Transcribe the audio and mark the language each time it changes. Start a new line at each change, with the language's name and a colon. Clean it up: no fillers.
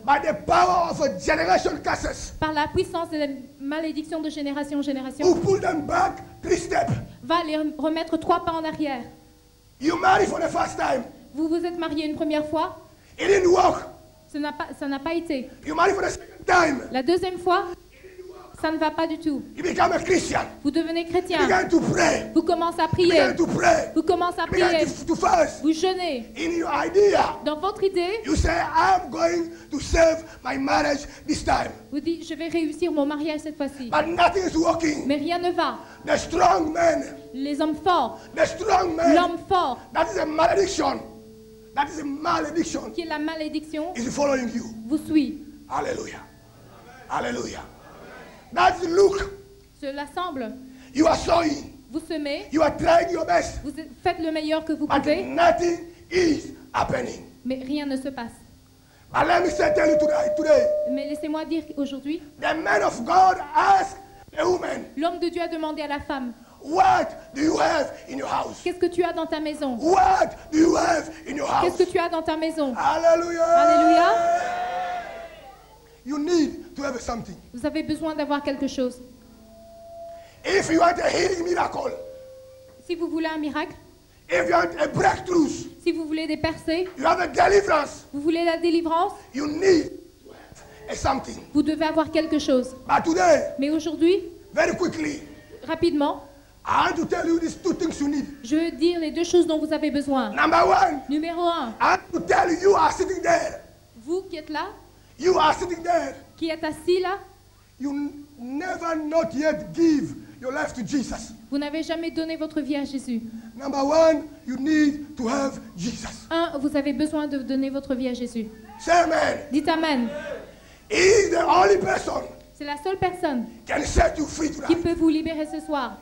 English: by the power of a generation curses,
French: par la puissance de la malédiction de génération en
English: who
French: génération,
English: pull them back 3 steps.
French: va les remettre 3 pas en arrière.
English: You marry for the first time,
French: Vous vous êtes marié une première fois,
English: it didn't work.
French: ça n'a pas été.
English: You marry for the second time,
French: La deuxième fois, ça ne va pas du tout.
English: you become a Christian.
French: Vous devenez
English: You
French: chrétien.
English: begin to pray.
French: Vous commencez à
English: You
French: prier.
English: begin to pray.
French: Vous commencez à
English: You begin
French: prier.
English: to fast.
French: Vous jeûnez.
English: In your idea,
French: Dans votre idée,
English: you say, I'm going to save my marriage this time.
French: vous dites, je vais réussir mon mariage cette fois-ci.
English: But nothing is working.
French: Mais rien ne va.
English: The strong man,
French: Les hommes forts,
English: the strong man,
French: l'homme fort,
English: that is a malediction. That is a malediction.
French: qui est la malédiction,
English: Is following you.
French: vous suit.
English: Hallelujah. Hallelujah. That's Luke.
French: Cela semble.
English: You are sowing.
French: Vous semez,
English: You are trying your best.
French: vous faites le meilleur que vous
English: But
French: pouvez,
English: nothing is happening.
French: mais rien ne se passe.
English: But let me tell you today,
French: Mais laissez-moi dire qu'aujourd'hui,
English: the man of God asked a woman,
French: l'homme de Dieu a demandé à la femme,
English: what do you have in your house?
French: qu'est-ce que tu as dans ta maison?
English: What do you have in your house?
French: Qu'est-ce que tu as dans ta maison?
English: Hallelujah.
French: Alléluia.
English: You need to have something.
French: Vous avez besoin d'avoir quelque chose.
English: If you want a healing miracle,
French: Si vous voulez un miracle,
English: if you want a breakthrough,
French: si vous voulez des percées,
English: you have a deliverance,
French: vous voulez la délivrance,
English: you need to have a something.
French: vous devez avoir quelque chose.
English: But today,
French: Mais aujourd'hui,
English: very quickly,
French: rapidement,
English: I want to tell you these 2 things you need.
French: je veux dire les 2 choses dont vous avez besoin.
English: Number 1,
French: Numéro 1,
English: I want to tell you, you are sitting there.
French: vous qui êtes là,
English: You are sitting there.
French: qui êtes assis là,
English: You never not yet give your life to Jesus.
French: vous n'avez jamais donné votre vie à Jésus.
English: Number 1, you need to have Jesus.
French: 1, vous avez besoin de donner votre vie à Jésus.
English: Say amen.
French: Dites Amen.
English: He is the only person
French: C'est la seule personne
English: can set you free
French: qui
English: tonight.
French: peut vous libérer ce soir.